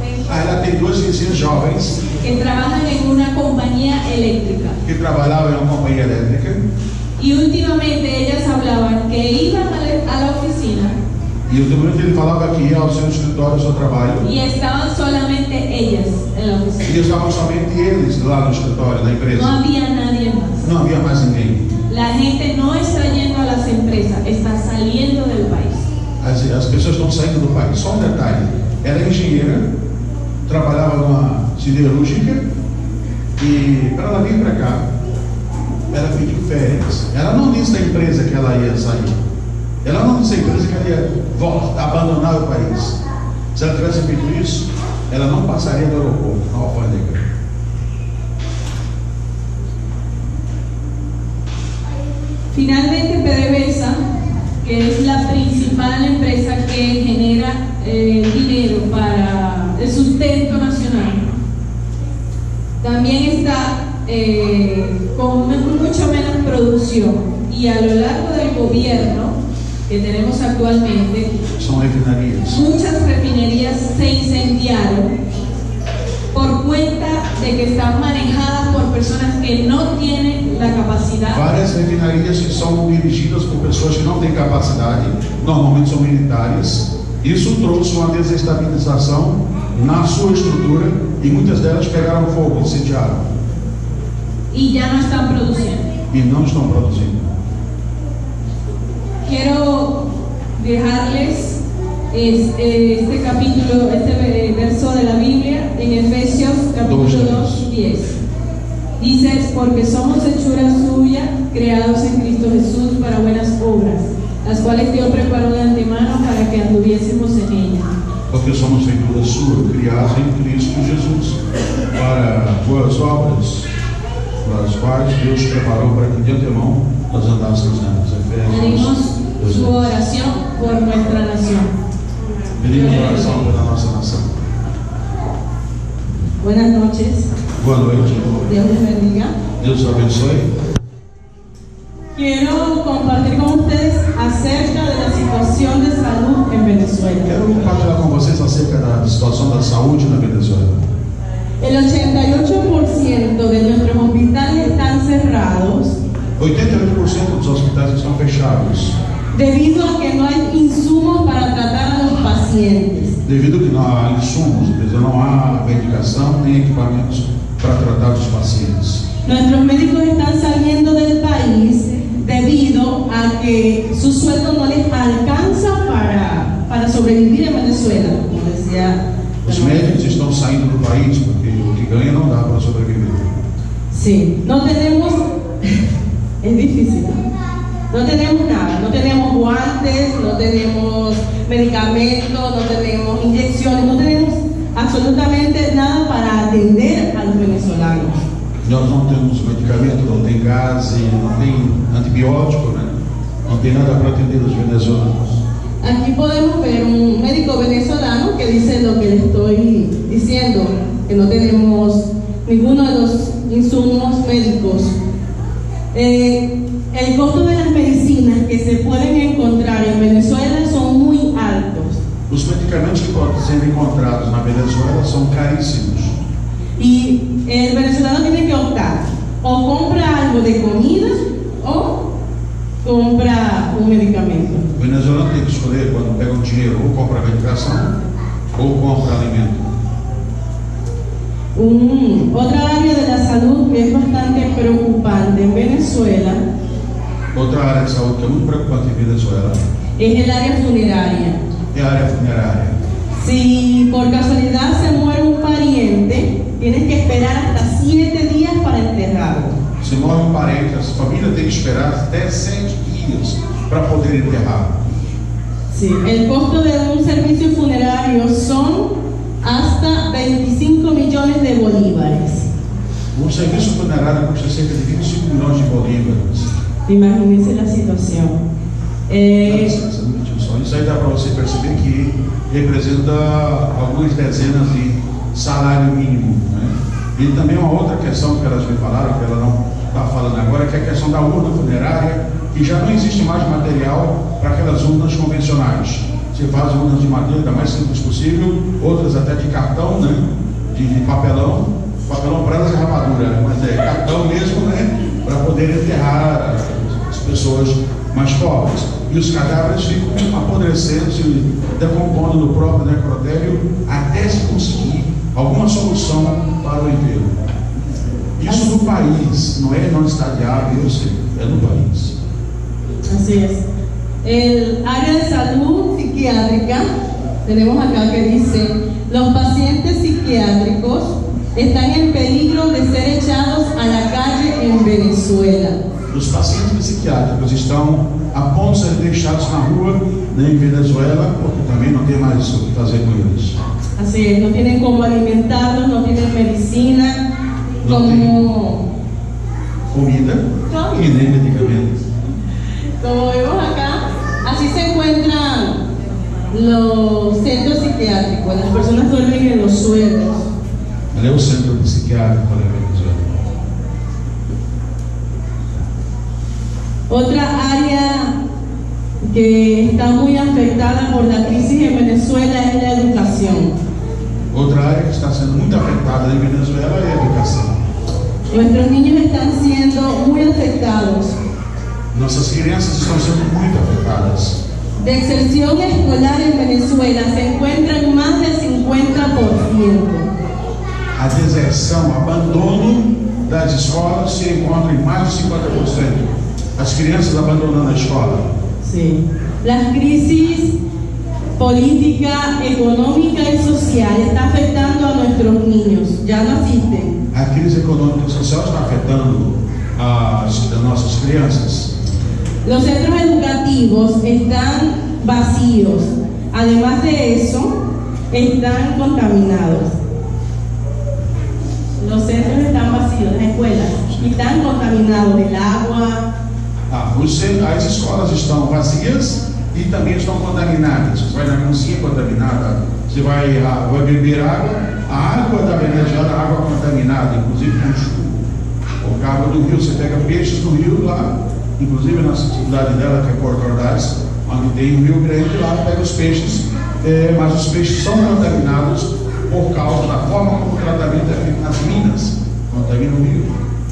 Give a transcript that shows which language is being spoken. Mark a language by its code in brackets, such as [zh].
[pt] Ela tem duas vizinhas jovens [es] que trabajan en una compañía eléctrica. [pt] que trabalhavam em uma companhia elétrica Y últimamente ellas hablaban que iban a la oficina e E o momento ele falava que ia ao seu escritório, ao seu trabalho. [es] Y estaban solamente ellas en la oficina. [pt] E estavam somente eles lá no escritório da [es] No [pt] empresa. [es] había nadie más. [pt] Não havia mais ninguém. [es] La gente no está yendo a las empresas, está saliendo del país. [pt] As pessoas estão saindo do país. Só um detalhe: ela é engenheira, trabalhava numa siderúrgica e para ela vir para cá, ela pediu férias. Ela não disse à empresa que ela ia sair. Ela não disse à empresa que ela ia abandonar o país. Se ela tivesse feito isso, ela não passaria do aeroporto, na alfândega. [es] Finalmente, PDVSA, que es la principal empresa que genera dinero para el sustento nacional, también está con mucho menos producción, y a lo largo del gobierno que tenemos actualmente, [pt] São refinarias. [es] muchas refinerías se incendiaron por cuenta de que están manejadas por personas que no tienen la capacidad. [pt] Várias refinarias que são dirigidas por pessoas que não têm capacidade, normalmente são militares. Isso trouxe uma desestabilização na sua estrutura e muitas delas pegaram fogo, incendiaram [es] Y ya no están produciendo. [pt] e não estão produzindo. [es] Quiero dejarles este capítulo, este verso de la Biblia en Efesios capítulo 2:10. Dice: porque somos hechura suya, creados en Cristo Jesús para buenas obras, las cuales Dios preparó de antemano para que anduviésemos en ellas. [pt] Porque somos feitura sua, criados em Cristo Jesus, para boas obras, as quais Deus preparou para que de antemão nós andássemos nelas. [es] Pedimos [pt] Efésios [es] su [pt] 2:10. [es] oración por nuestra nación. [pt] Pedimos oração pela nossa nação. [es] Buenas noches, [pt] Boa noite. [es] Dios les bendiga. [pt] Deus abençoe. [es] Quiero compartir con ustedes acerca de la situación de salud en Venezuela. [pt] Quero compartilhar com vocês acerca da situação da saúde na Venezuela. [es] El 88% de nuestros hospitales están cerrados [pt] 88% dos hospitais estão fechados, [es] debido a que no hay insumos para tratar a los pacientes. [pt] devido a que não há insumos, quer dizer, não há medicação nem equipamentos para tratar os pacientes. [es] Nuestros médicos están saliendo del país debido a que su sueldo no les alcanza para sobrevivir en Venezuela, como decía. [pt] Os médicos estão saindo do país porque o que ganha não dá para sobreviver. [es] Sí, no tenemos, es difícil, no tenemos nada, no tenemos guantes, no tenemos medicamentos, no tenemos inyecciones, no tenemos absolutamente nada para atender a los venezolanos. [pt] Nós não temos medicamento, não tem gás, não tem antibiótico, né? Não tem nada para atender os venezuelanos. [es] Aquí podemos ver un médico venezolano que dice lo que le estoy diciendo, que no tenemos ninguno de los insumos médicos. El costo de las medicinas que se pueden encontrar en Venezuela son muy altos. [pt] Os medicamentos que podem ser encontrados na Venezuela são caríssimos. [es] Y el venezolano tiene que optar, o compra algo de comida o compra un medicamento. [pt] O venezuelano tem que escolher quando pega o dinheiro, ou compra medicação ou compra alimento. [es] Otra área de la salud que es bastante preocupante en Venezuela [pt] Outra área de saúde que é muito preocupante em Venezuela [es] es el área funeraria. [pt] é a área funerária. [es] Si por casualidad se muere un pariente, tienes que esperar hasta 7 días para enterrarlo. [pt] Se morre um parente, a família tem que esperar até 7 dias para poder enterrar. [es] Sí, el costo de un servicio funerario son hasta 25 millones de bolívares. [pt] Um serviço funerário custa cerca de 25 milhões de bolívares. [es] Imagínense la situación. [pt] Isso aí dá para você perceber que representa algumas dezenas de salário mínimo, né? E também uma outra questão que elas me falaram, que ela não está falando agora, que é a questão da urna funerária, que já não existe mais material para aquelas urnas convencionais. Você faz urnas de madeira da mais simples possível, outras até de cartão, né? De papelão. Papelão para elas é rapadura, mas é cartão mesmo, né? Para poder enterrar as pessoas mais pobres. E os cadáveres ficam apodrecendo, se decompondo no próprio necrotério, até se conseguir alguma solução para o enterro. Isso no país, não é no estado de Ávila, eu sei, é no país. [es] Así es. El área de salud psiquiátrica, tenemos acá que dice, los pacientes psiquiátricos están en peligro de ser echados a la calle en Venezuela. [pt] Os pacientes psiquiátricos estão a ponto de serem deixados na rua, né, em Venezuela, porque também não tem mais o que fazer com eles. [es] Así es, no tienen cómo alimentarlos, no tienen medicina, No como [pt] Comida e nem medicamentos. [es] Como vemos acá, así se encuentran los centros psiquiátricos. Las personas duermen en los suelos. [pt] Ali é o centro psiquiátrico da Venezuela. [es] Otra área que está muy afectada por la crisis en Venezuela es la educación. [pt] Outra área que está sendo muito afetada em Venezuela é a educação. [es] Nuestros niños están siendo muy afectados. [pt] Nossas crianças estão sendo muito afetadas. [es] Deserción escolar en Venezuela se encuentra en más del 50%. [pt] A deserção, abandono das escolas se encontra em mais de 50%. As crianças abandonando a escola. [es] Sí. Las crisis política, económica y social está afectando a nuestros niños. Ya no asisten. [pt] A crise econômica e social está afetando as nossas crianças. [es] Los centros educativos están vacíos. Además de eso, están contaminados. Los centros están vacíos, las escuelas están contaminados, el agua. [pt] As escolas estão vazias e também estão contaminadas. Você vai na cozinha contaminada, você vai beber água, a água da Venezuela é água contaminada, inclusive com chumbo. Por causa do rio, você pega peixes do rio lá, inclusive na cidade dela, que é Porto Ordaz, onde tem um rio grande lá, pega os peixes, mas os peixes são contaminados por causa da forma como o tratamento é feito nas minas, contamina o rio.